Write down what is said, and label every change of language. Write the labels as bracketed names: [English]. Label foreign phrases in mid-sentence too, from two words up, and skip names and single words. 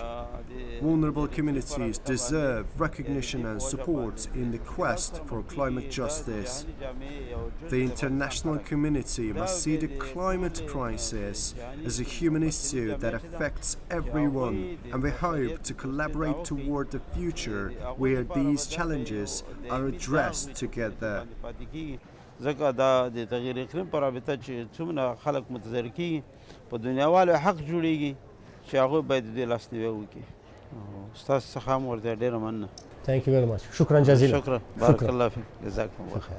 [English] Vulnerable communities deserve recognition and support in the quest for climate justice. The international community must see the climate crisis as a human issue that affects everyone, and we hope to collaborate toward a future where these challenges are addressed together. [Pashto] ځکه دا د تغیر اقلیم په رابطه چې څومره خلک متضرر کیږي په دنیاوالو حق جوړیږي چې هغوی باید د دې لاسنیوی وکړي. ستاسو څخه هم ورته ډېره مننه. [English] Thank you very much. [Arabic] شکرا جزیلا. شکرا. بارک الله فیک. جزاکم الله خیر.